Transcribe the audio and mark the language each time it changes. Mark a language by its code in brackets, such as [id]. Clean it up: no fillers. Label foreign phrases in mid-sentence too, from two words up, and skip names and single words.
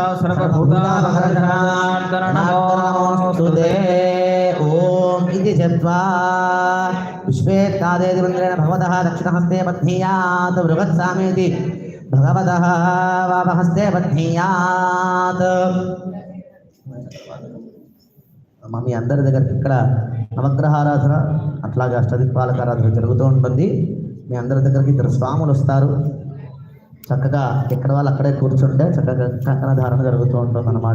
[sa] सर्वभूतावहरणान्तरणमोस्तुते ओम इति जप्त्वा विश्वेत्तादेति मन्त्रेण भगवतः दक्षिणहस्ते बध्नीयात् बृहत्सामेति भगवतः वामहस्ते बध्नीयात् [te] మీ అందరి దగ్గరికి ఇక్కడ నవగ్రహారాధన అట్లాగే అష్టదిక్పాలకారాధన జరుగుతూ ఉంటుంది. మీ అందరి దగ్గరికి ఇద్దరు స్వాములు వస్తారు. చక్కగా ఎక్కడ వాళ్ళు అక్కడే కూర్చుంటే చక్కగా కంకణ ధారణ జరుగుతూ ఉంటుంది అన్నమాట.